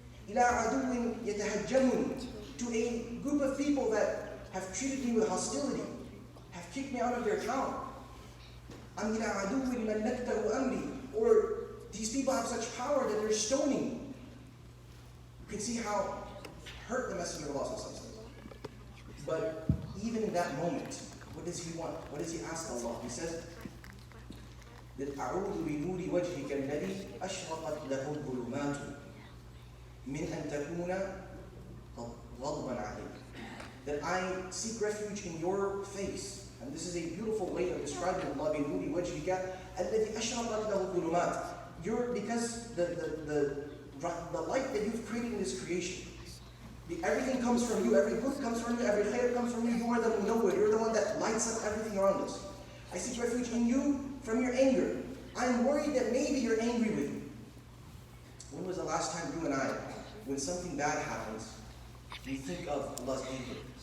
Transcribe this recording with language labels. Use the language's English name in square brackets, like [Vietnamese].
[Arabic] Ila aduwin yatahajjamuni. [English] To a group of people that have treated me with hostility, have kicked me out of their town. [Arabic] Am ila aduwin man naktahu amri. [English] Or these people have such power that they're stoning me. You can see how hurt the Messenger of Allah is. But even in that moment, what does he want? What does he ask Allah? He says, [Arabic] أعوذ بنور وجهك الذي أشرقت له الظلمات من أن تكون غضبا عليك. [English] That I seek refuge in your face. And this is a beautiful way of describing Allah. [Arabic] بنور وجهك الذي أشرقت له الظلمات. [English] Because the light that you've created in this creation, everything comes from you, every good comes from you, every khair comes from you. You are the munawwir, you're the one that lights up everything around us. I seek refuge in you from your anger. I'm worried that maybe you're angry with me. When was the last time you and I, when something bad happens, we think of Allah's anger?